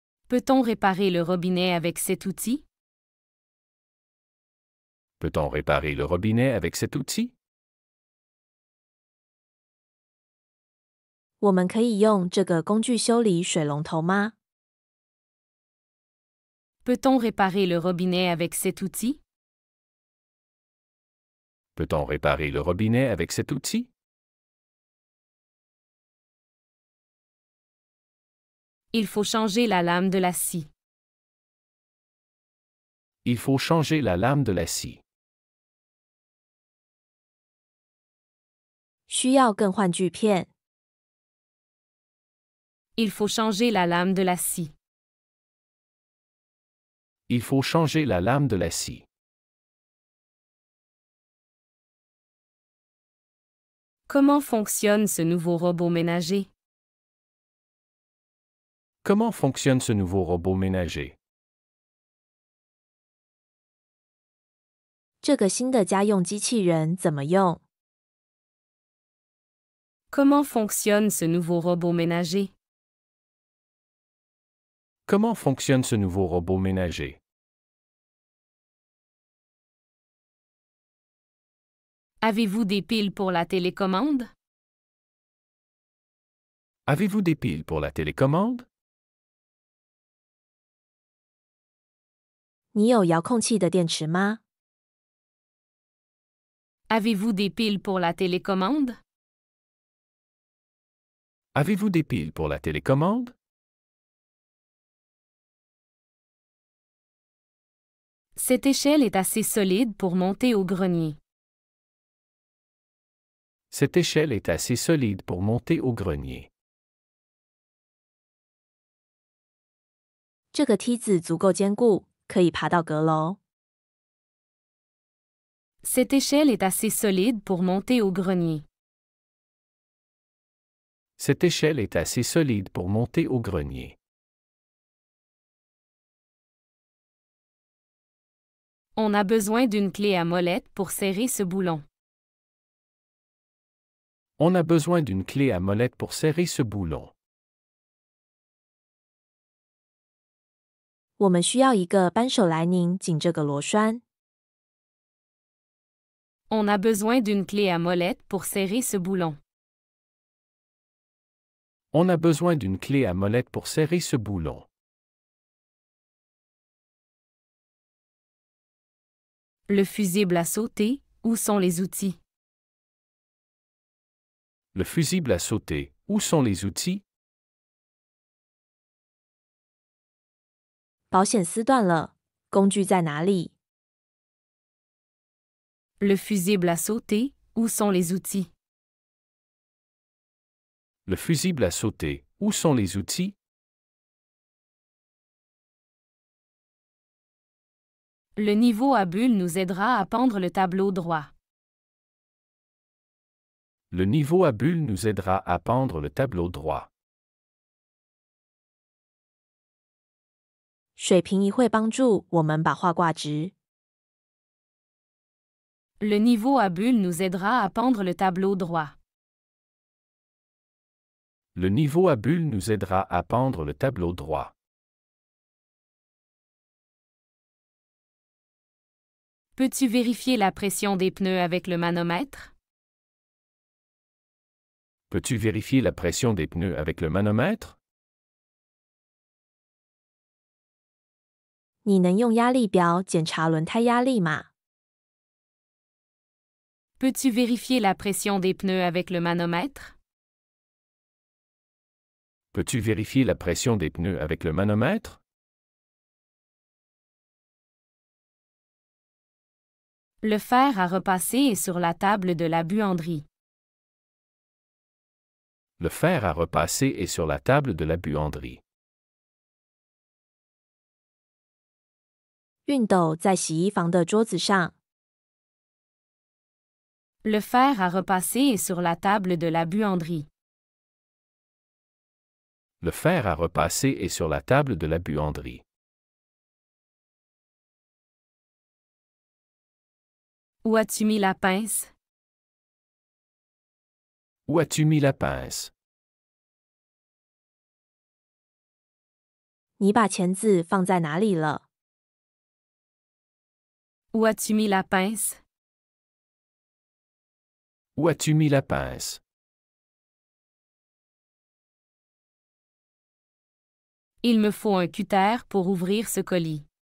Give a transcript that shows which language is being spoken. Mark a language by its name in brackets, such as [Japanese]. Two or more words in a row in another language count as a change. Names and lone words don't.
[French] Peut-on réparer le robinet avec cet outil? Peut-on réparer le robinet avec cet outil? [Chinese] 我们可以用这个工具修理水龙头吗？ [French] Peut-on réparer le robinet avec cet outil? Peut-on réparer le robinet avec cet outil? Il faut changer la lame de la scie. Il faut changer la lame de la scie. [Chinese] 需要更换锯片。 [French] Il faut changer la lame de la scie. Il faut changer la lame de la scie. Comment fonctionne ce nouveau robot ménager? Comment fonctionne ce nouveau robot ménager? [Chinese] 这个新的家用机器人怎么用？ [French] Comment fonctionne ce nouveau robot ménager? Comment fonctionne ce nouveau robot ménager? Avez-vous des piles pour la télécommande? Avez-vous des piles pour la télécommande? [Chinese] 你有遥控器的电池吗？ [French] Avez-vous des piles pour la télécommande? Avez-vous des piles pour la télécommande? Cette échelle est assez solide pour monter au grenier. Cette échelle est assez solide pour monter au grenier. [Chinese] 这个梯子足够坚固，可以爬到阁楼。 [French] Cette échelle est assez solide pour monter au grenier. Cette échelle est assez solide pour monter au grenier. On a besoin d'une clé à molette pour serrer ce boulon. On a besoin d'une clé à molette pour serrer ce boulon. [Chinese] 我们需要一个扳手来拧紧这个螺栓。 [French] On a besoin d'une clé à molette pour serrer ce boulon. On a besoin d'une clé à molette pour serrer ce boulon. Le fusible à sauter, où sont les outils? Le fusible à sauter, où sont les outils? [Chinese] 保险丝断了，工具在哪里？ [French] Le fusible à sauter, où sont les outils? Le fusible à sauter, où sont les outils? Le niveau à bulles nous aidera à pendre le tableau droit. Le niveau à bulles nous aidera à pendre le tableau droit. [Chinese] 水平仪会帮助我们把画挂直。 [French] Le niveau à bulles nous aidera à pendre le tableau droit. Le niveau à bulles nous aidera à pendre le tableau droit. Peux-tu vérifier la pression des pneus avec le manomètre? Peux-tu vérifier la pression des pneus avec le manomètre? [Chinese] 你能用压力表检查轮胎压力吗？ [French] Peux-tu vérifier la pression des pneus avec le manomètre? Peux-tu vérifier la pression des pneus avec le manomètre? Le fer à repasser est sur la table de la buanderie. Le fer à repasser est sur la table de la buanderie. [Chinese] 熨斗在洗衣房的桌子上。 [French] Le fer à repasser est sur la table de la buanderie. Le fer à repasser est sur la table de la buanderie. Où as-tu mis la pince? Où as-tu mis la pince? [Chinese] 你把钳子放在哪里了？ [French] Où as-tu mis la pince? Où as-tu mis la pince? Il me faut un cutter pour ouvrir ce colis.